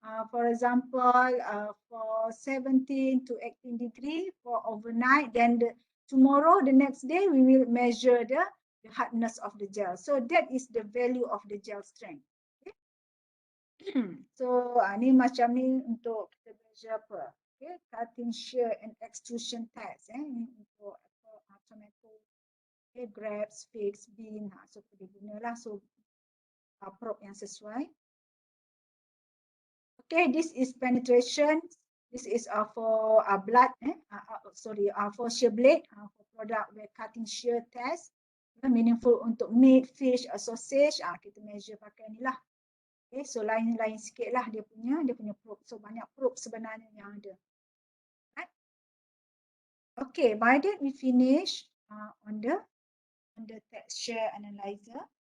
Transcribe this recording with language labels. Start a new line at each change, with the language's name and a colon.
English: For example, for 17 to 18 degree for overnight. Then tomorrow, the next day, we will measure the hardness of the gel. So that is the value of the gel strength. Okay.
Malay: So ni macam ni untuk kita measure apa?
English: Okay, cutting, shear and extrusion test.
Malay: Ini untuk
English: tomato, okay, grapes, figs, bean.
Malay: So kita gunalah so probe yang sesuai.
English: Okay, this is penetration. This is for blood, for shear blade, for product where cutting shear test.
Malay: Meaningful untuk meat, fish, sausage. Kita measure pakai ni lah. Okay, so lain-lain sikit lah dia punya probe. So banyak probe sebenarnya yang ada.
English: Right? Okay, by that we finish on the texture analyzer.